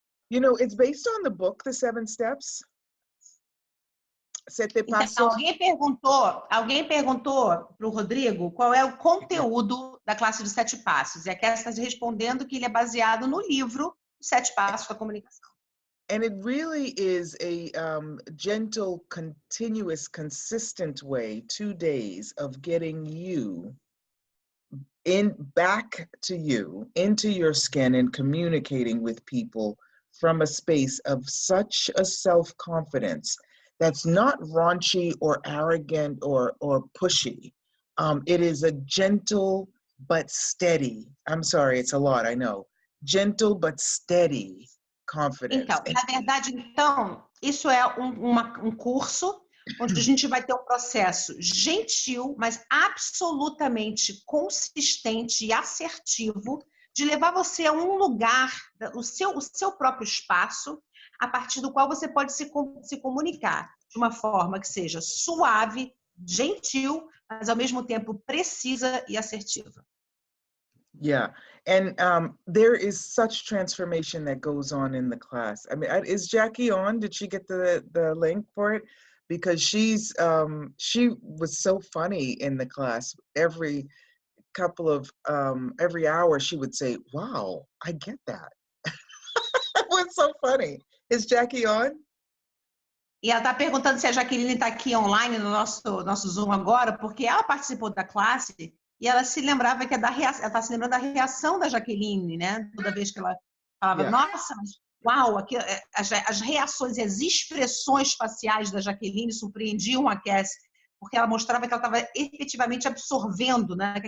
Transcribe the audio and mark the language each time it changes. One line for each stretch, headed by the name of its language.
English: You know, it's based on the book, The 7 Steps.
Portuguese: Sete Então, passos. alguém perguntou para o Rodrigo qual é o conteúdo da classe de 7 passos. E a Kézia está respondendo que ele é baseado no livro 7 Passos da Comunicação.
English: And it really is a gentle, continuous, consistent way, 2 days of getting you back to you, into your skin and communicating with people from a space of such a self-confidence that's not raunchy or arrogant or pushy. It is a gentle but steady, I'm sorry, it's a lot, I know, gentle but steady confidence.
Portuguese: Então, na verdade, isso é um curso onde a gente vai ter um processo gentil, mas absolutamente consistente e assertivo de levar você a um lugar, o seu próprio espaço, a partir do qual você pode se comunicar de uma forma que seja suave, gentil, mas ao mesmo tempo precisa e assertiva.
English: Yeah, and there is such transformation that goes on in the class. I mean, is Jackie on? Did she get the link for it? Because she was so funny in the class. Every couple of every hour she would say, "Wow, I get that." It was so funny. Is Jackie on?
Portuguese: E ela está perguntando se a Jaqueline está aqui online no nosso Zoom agora, porque ela participou da classe e ela se lembrava que ela está se lembrando da reação da Jaqueline, né? Toda vez que ela falava, nossa, mas uau, aqui, as reações e as expressões faciais da Jaqueline surpreendiam a Cassie, porque ela mostrava que ela estava efetivamente absorvendo, né?